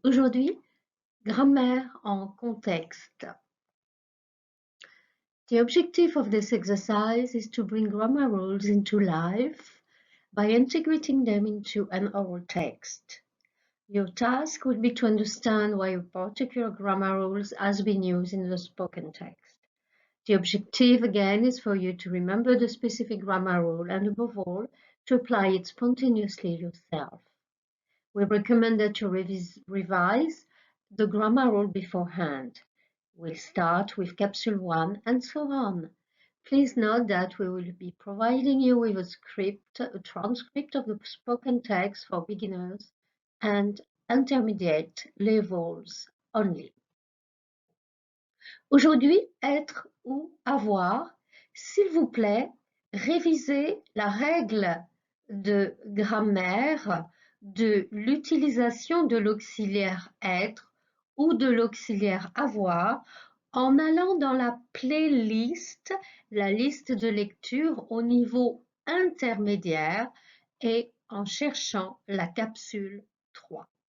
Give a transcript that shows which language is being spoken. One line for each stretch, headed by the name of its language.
French: Aujourd'hui, grammaire en contexte.
English: The objective of this exercise is to bring grammar rules into life by integrating them into an oral text. Your task would be to understand why a particular grammar rule has been used in the spoken text. The objective, again, is for you to remember the specific grammar rule and, above all, to apply it spontaneously yourself. We recommend that you revise the grammar rule beforehand. We'll start with capsule 1 and so on. Please note that we will be providing you with a transcript of the spoken text for beginners and intermediate levels only.
French: Aujourd'hui, être ou avoir, s'il vous plaît, révisez la règle de grammaire de l'utilisation de l'auxiliaire être ou de l'auxiliaire avoir en allant dans la playlist, la liste de lecture au niveau intermédiaire et en cherchant la capsule 3.